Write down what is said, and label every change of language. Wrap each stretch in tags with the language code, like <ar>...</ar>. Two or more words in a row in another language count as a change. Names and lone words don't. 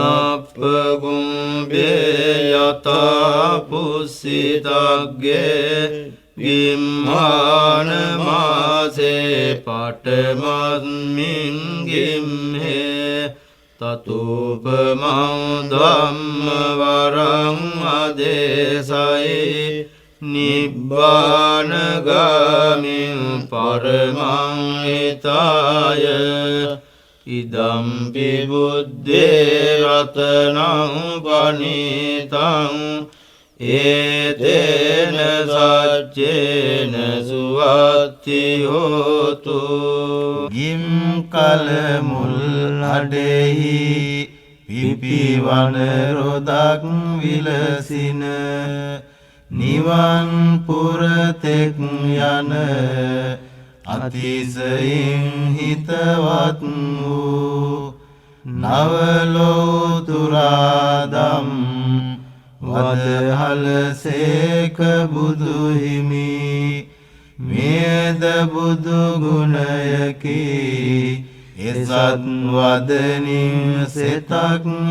<pi>වනප්පගුම්බේ යතා පුස්සිතග්ගේ ගිම්හාන මාසේ පටමස්මින් ගිම්හේ තතුපමං ධම්ම වරං අදේසයි නිබ්බානගාමින් පරමං හිතාය ඉදම්පි බුද්දේ රතනං පනිතං ඒතේන සච්චේන සුවත්ති හෝතු</pi> <si>ගිම් කල මුල් අඩෙහි පිපිවන රොදක් විලසින නිවන් පුරතෙක් යන අතිශයින් හිතවත් වූ නවලෝතුරාදම් වදහලසේක බුදුහිමි මේද බුදු ගුණයකි එසත් වදනින් සෙතක්</si>